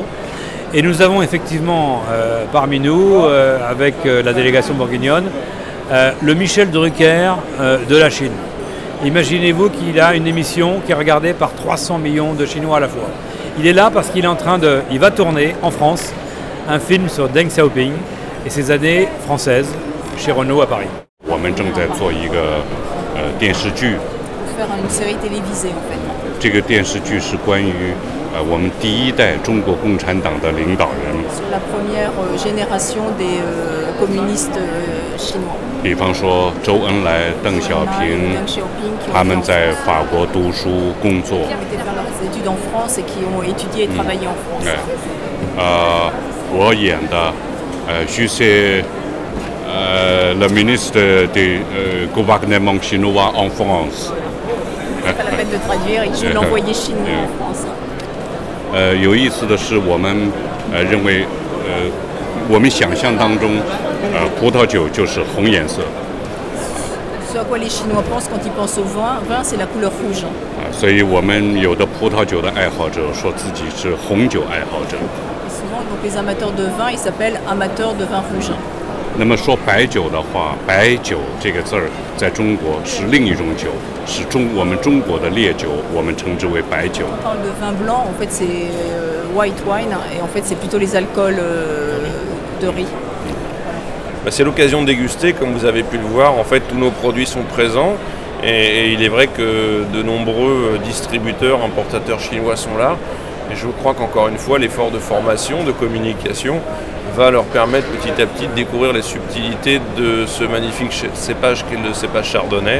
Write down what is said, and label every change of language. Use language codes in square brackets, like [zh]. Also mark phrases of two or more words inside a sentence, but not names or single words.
[fr] Et nous avons effectivement parmi nous, avec la délégation bourguignonne, le Michel Drucker de la Chine. Imaginez-vous qu'il a une émission qui est regardée par 300 millions de Chinois à la fois. Il est là parce qu'il va tourner en France un film sur Deng Xiaoping et ses années françaises chez Renault à Paris. [zh] 我们正在做一个电视剧。 [fr] Faire une série télévisée en fait. [zh] 这个电视剧是关于我们第一代中国共产党的领导人。 [fr] Sur la première génération des communistes chinois. [zh] 比方说周恩来、邓小平，他们在法国读书工作。 [fr] Qui ont été faire leurs études en France et qui ont étudié et travaillé en France. [zh] 我演的 [fr] je suis le ministre du gouvernement chinois en France. Pas la peine de traduire, et je suis l'envoyé chinois en France. [zh] 有意思的是，我们认为我们想象当中，葡萄酒就是红颜色。 [fr] Ce à quoi les Chinois pensent quand ils pensent au vin, c'est la couleur rouge. [zh] 所以我们有的葡萄酒的爱好者说自己是红酒爱好者。 [fr] Et souvent, donc, les amateurs de vin, ils s'appellent amateurs de vin rouge. [zh] 那么说白酒的话，白酒这个字儿在中国是另一种酒，是我们中国的烈酒，我们称之为白酒。 [fr] On parle de vin blanc, en fait c'est [en] white wine, [fr] et en fait c'est plutôt les alcools de riz. C'est l'occasion de déguster, comme vous avez pu le voir, en fait tous nos produits sont présents et il est vrai que de nombreux distributeurs, importateurs chinois sont là et je crois qu'encore une fois l'effort de formation, de communication va leur permettre petit à petit de découvrir les subtilités de ce magnifique cépage qu'est le cépage chardonnay.